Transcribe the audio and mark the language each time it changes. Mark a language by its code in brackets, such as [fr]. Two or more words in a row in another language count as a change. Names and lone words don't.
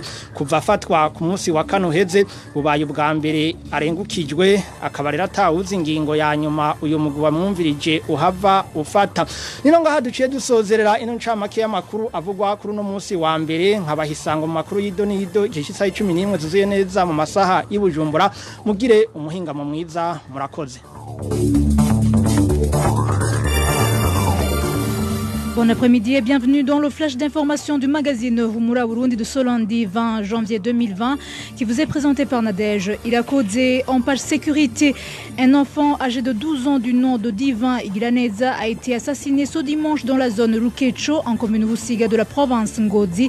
[rn] kuva afatwa ku munsi wa kano heze bubaye ubwa mbere arengukijwe akabarera atawuzi ingingo ya nyuma uyu mugwi wamwumvirije uhava ufata. Nino ngaha duciye dusozerera ino ncamake y'amakuru avugwa kuri no munsi wa mbere nkabahisango mu makuru y'idonido igishisa 11 zuzuye neza mu saha y'Ibujumbura mugire umuhingamo mwiza murakoze. [fr] Bon après-midi et bienvenue dans le flash d'information du magazine Humura Burundi de ce lundi 20 janvier 2020 qui vous est présenté par Nadège. Il a causé en page sécurité. Un enfant âgé de 12 ans du nom de Divin Igiraneza a été assassiné ce dimanche dans la zone Rukecho en commune Busiga de la province Ngozi.